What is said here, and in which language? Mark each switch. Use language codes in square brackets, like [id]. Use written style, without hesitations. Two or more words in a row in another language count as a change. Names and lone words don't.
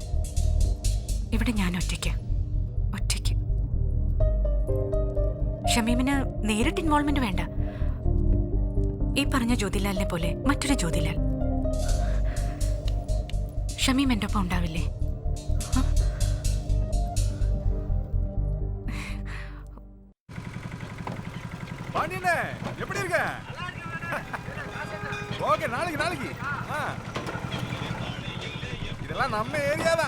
[ml] ഇവിടെ ഞാൻ ഒറ്റയ്ക്ക്. ഷമീമിന് നേരിട്ട് ഇൻവോൾവ്മെന്റ് വേണ്ട. ഈ പറഞ്ഞ ജ്യോതിലാലിനെ പോലെ മറ്റൊരു ജ്യോതിലാൽ. ഷമീം എൻ്റെ ഒപ്പം ഉണ്ടാവില്ലേ? [ta] பாண்டியனே எப்படி இருக்க? ஓகே, நாளைக்கு இதெல்லாம் நம்ம ஏரியா தான்.